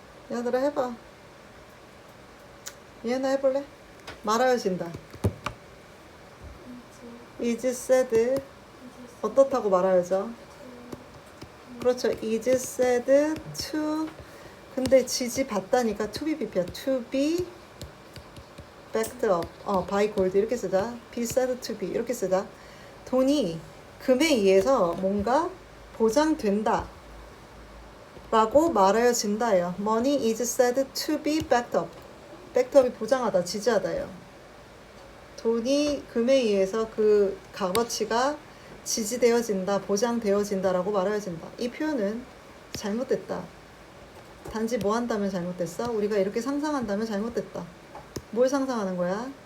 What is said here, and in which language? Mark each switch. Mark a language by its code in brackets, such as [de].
[ko] 얘들아 해봐. 얘나 해볼래? 말하여진다. [en] is said [ko] 어떻다고 말하여져? 그렇죠. [en] is said to [ko] 근데 지지 받다니까 [en] to be BP야. to be backed up. by gold [ko] 이렇게 쓰자. [en] be said to be [ko] 이렇게 쓰자. 돈이 금에 의해서 뭔가 보장된다 라고 말하여진다예요. [en] Money is said to be backed up. [ko] backed up이 보장하다, 지지하다예요. 돈이 금에 의해서 그 값어치가 지지되어진다, 보장되어진다라고 말하여진다. 이 표현은 잘못됐다. 단지 뭐 한다면 잘못됐어? 우리가 이렇게 상상한다면 잘못됐다. 뭘 상상하는 거야?